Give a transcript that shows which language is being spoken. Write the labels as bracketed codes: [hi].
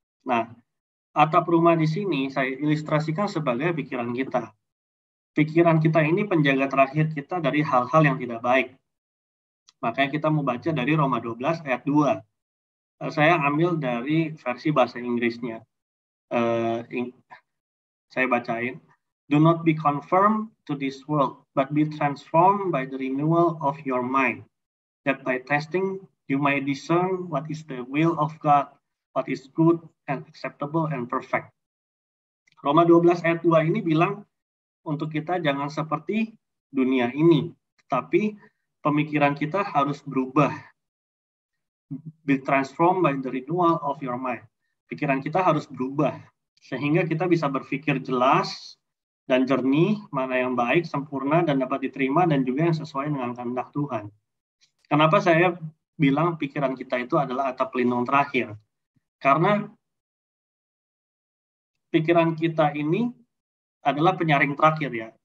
[id] Nah, atap rumah di sini saya ilustrasikan sebagai pikiran kita. Pikiran kita ini penjaga terakhir kita dari hal-hal yang tidak baik. Makanya kita mau baca dari Roma 12 ayat 2. Saya ambil dari versi bahasa Inggrisnya. Saya bacain. [en] Do not be conformed to this world, but be transformed by the renewal of your mind, that by testing you may discern what is the will of God, what is good and acceptable and perfect. [id] Roma 12 ayat 2 ini bilang untuk kita jangan seperti dunia ini, tapi pemikiran kita harus berubah. [en] Be transformed by the renewal of your mind. [id] Pikiran kita harus berubah, sehingga kita bisa berpikir jelas dan jernih, mana yang baik, sempurna, dan dapat diterima, dan juga yang sesuai dengan kehendak Tuhan. Kenapa saya bilang pikiran kita itu adalah atap pelindung terakhir? Karena pikiran kita ini adalah penyaring terakhir ya.